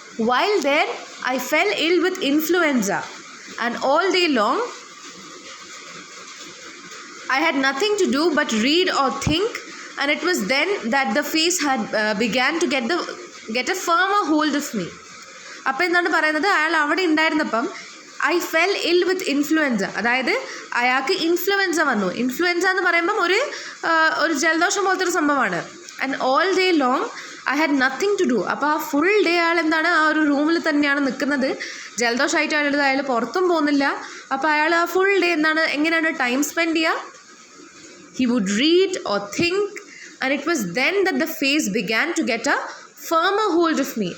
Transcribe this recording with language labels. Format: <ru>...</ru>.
<en>While there, I fell ill with influenza and all day long I had nothing to do but read or think, and it was then that the face had began to get a firmer hold of me.</en> <ml>അപ്പോൾ എന്താണ് പറയുന്നത്, അയാൾ അവിടെ ഉണ്ടായിരുന്നപ്പം</ml> <en>I fell ill with influenza,</en> <ml>അതായത് അയാൾക്ക് influenza വന്നു. Influenza എന്ന് പറയുമ്പം ഒരു ജലദോഷം പോലത്തെ ഒരു സംഭവമാണ്.</ml> <en>And all day long I had nothing to do.</en> <ml>അപ്പോൾ ആ ഫുൾ ഡേ അയാൾ എന്താണ്, ആ ഒരു റൂമിൽ തന്നെയാണ് നിൽക്കുന്നത്. ജലദോഷമായിട്ട് അയാൾ പുറത്തും പോകുന്നില്ല. അപ്പോൾ അയാൾ ആ ഫുൾ ഡേ എങ്ങനെയാണ് ടൈം സ്പെൻഡ് ചെയ്യുക,</ml> <en>he would read or think, and it was then that the face began to get a firmer hold of me.</en>